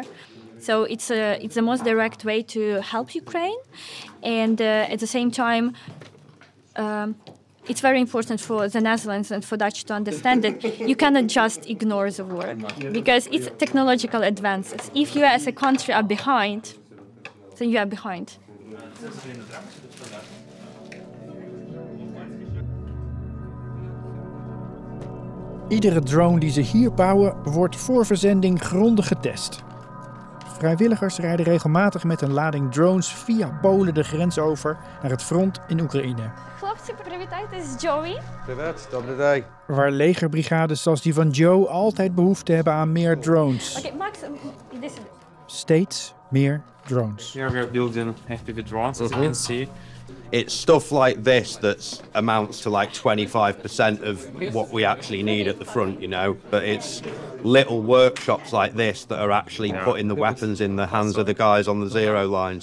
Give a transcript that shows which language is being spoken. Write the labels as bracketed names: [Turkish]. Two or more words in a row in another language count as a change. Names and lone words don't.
[English] So it's the most direct way to help Ukraine, and at the same time. It's very important for the Netherlands and for Dutch to understand that you cannot just ignore the war, because it's technological advances. If you as a country are behind, then you are behind. [Dutch] Iedere drone die ze hier bouwen wordt voor verzending grondig getest. Vrijwilligers rijden regelmatig met een lading drones via Polen de grens over naar het front in Oekraïne. [Ukrainian] Хлопці, привітайтесь, Joey. Привет, добрий день. [Dutch] Waar legerbrigades zoals die van Joe altijd behoefte hebben aan meer drones. Oké, Max, [Ukrainian] іди сюди. [Dutch] Steeds meer drones. [English] Here we are building FPV drones, as you can see. It's stuff like this that amounts to like 25% of what we actually need at the front, you know. But it's little workshops like this that are actually putting the weapons in the hands of the guys on the zero line.